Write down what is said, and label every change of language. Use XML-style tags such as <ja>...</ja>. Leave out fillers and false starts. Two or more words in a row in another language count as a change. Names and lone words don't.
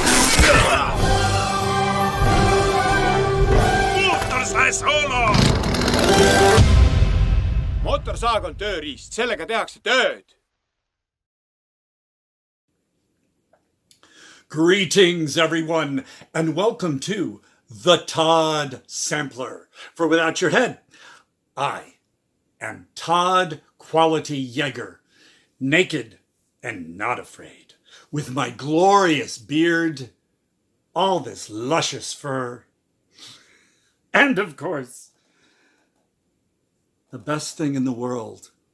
<et>Mootorsae soolo! Mootorsaag on tööriist, sellega tehakse tööd.</et> <en>Greetings, everyone, and welcome to the Todd Sampler. For without your head, I am Todd Quality Jaeger, naked and not afraid, with my glorious beard, all this luscious fur, and of course, the best thing in the world.</en>